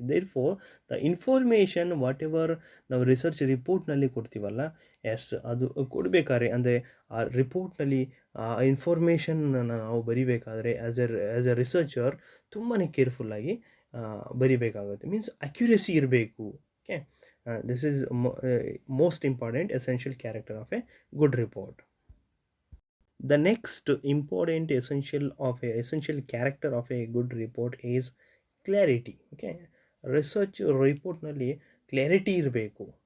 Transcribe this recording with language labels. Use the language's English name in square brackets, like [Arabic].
[English] therefore the information whatever [Kannada] ನಾವು research ರಿಪೋರ್ಟ್ನಲ್ಲಿ ಕೊಡ್ತೀವಲ್ಲ, S ಅದು ಕೊಡಬೇಕಾದ್ರೆ ಅಂದರೆ ಆ ರಿಪೋರ್ಟ್ನಲ್ಲಿ ಆ ಇನ್ಫಾರ್ಮೇಷನ್ನ ನಾವು ಬರಿಬೇಕಾದ್ರೆ ಆ್ಯಸ್ ಎ ರಿಸರ್ಚರ್ ತುಂಬಾ ಕೇರ್ಫುಲ್ಲಾಗಿ ಬರಿಬೇಕಾಗುತ್ತೆ. ಮೀನ್ಸ್ ಅಕ್ಯುರೇಸಿ ಇರಬೇಕು. [English] Okay, this is most important essential character of a good report. The next important essential character of a good report is clarity. [Kannada] Okay, research ರಿಪೋರ್ಟ್ನಲ್ಲಿ clarity ಇರಬೇಕು.